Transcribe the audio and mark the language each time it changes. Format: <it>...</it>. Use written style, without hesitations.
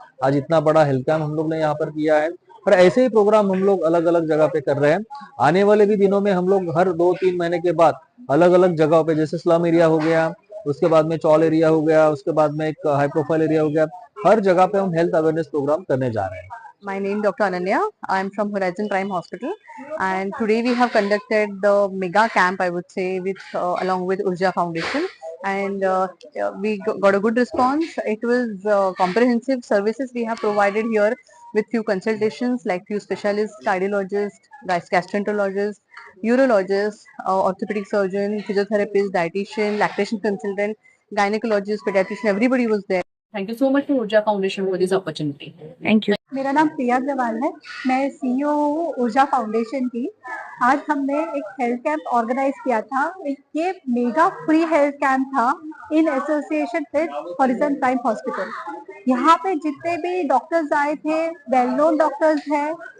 <hi>आज इतना बड़ा हेल्थ कैंप हम लोग ने यहाँ पर किया है और ऐसे ही प्रोग्राम हम लोग अलग अलग जगह पे कर रहे हैं। आने वाले भी दिनों में हम लोग हर 2-3 महीने के बाद अलग अलग जगहों पे, जैसे स्लम एरिया हो गया, उसके बाद में चौल एरिया हो गया, उसके बाद में एक हाई प्रोफाइल एरिया हो गया, हर जगह पे हम हेल्थ अवेयरनेस प्रोग्राम करने जा रहे हैं।</hi> <en>My name Dr. Ananya. I am from Horizon Prime Hospital, and today we have conducted the mega camp, I would say, with along with Urja Foundation, and we got a good response. It was comprehensive services we have provided here with few consultations, like few specialists, cardiologists, gastroenterologists, urologists, orthopedic surgeon, physiotherapist, dietitian, lactation consultant, gynecologist, pediatrician. Everybody was there. Thank you so much to Urja Foundation for this opportunity. Thank you.</en> <hi>मेरा नाम प्रिया अग्रवाल है। मैं CEO हूँ ऊर्जा foundation की। आज हमने एक हेल्थ कैंप ऑर्गेनाइज किया था। ये मेगा फ्री हेल्थ कैंप था</hi> <en>in association with</en> <hi>horizon prime hospital. यहाँ पे जितने भी डॉक्टर्स आए थे, वेल नोन डॉक्टर्स हैं।</hi>